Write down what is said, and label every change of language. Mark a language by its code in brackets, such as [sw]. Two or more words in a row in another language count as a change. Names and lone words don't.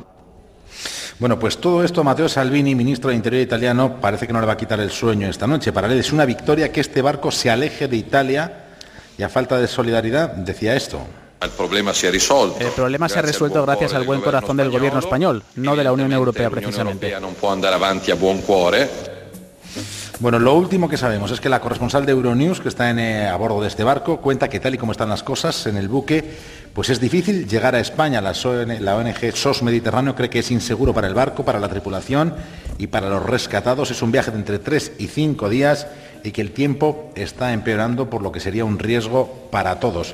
[es] Bueno, pues todo esto Matteo Salvini, ministro de Interior italiano, parece que no le va a quitar el sueño esta noche. Para él es una victoria que este barco se aleje de Italia y a falta de solidaridad decía esto. El problema se ha resuelto gracias al buen corazón del gobierno español, no de la Unión Europea precisamente. [it] No può andare avanti a buon cuore. [es] Bueno, lo último que sabemos es que la corresponsal de Euronews, que está a bordo de este barco, cuenta que tal y como están las cosas en el buque, pues es difícil llegar a España. La ONG SOS Mediterráneo cree que es inseguro para el barco, para la tripulación y para los rescatados. Es un viaje de entre 3 y 5 días y que el tiempo está empeorando, por lo que sería un riesgo para todos.